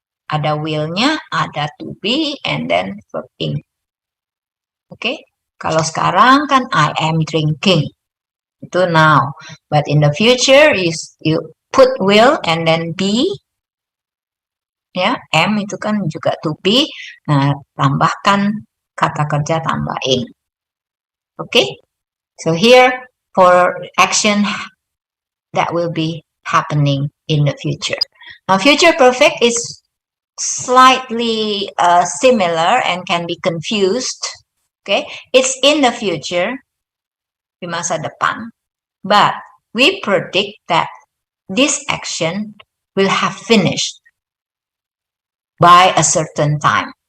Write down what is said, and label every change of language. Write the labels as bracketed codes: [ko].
[id] Ada will-nya, ada to be, [en] and then verb ing. [id] Okay, kalau sekarang kan [en] I am drinking, [id] itu now. [en] But in the future you put will and then be. [id] Ya, am itu kan juga to be. Nah, tambahkan kata kerja tambah ing. [en] Okay, so here for action that will be happening in the future. Now, future perfect is slightly similar and can be confused. Okay, it's in the future, [id] di masa depan, [en] but we predict that this action will have finished by a certain time.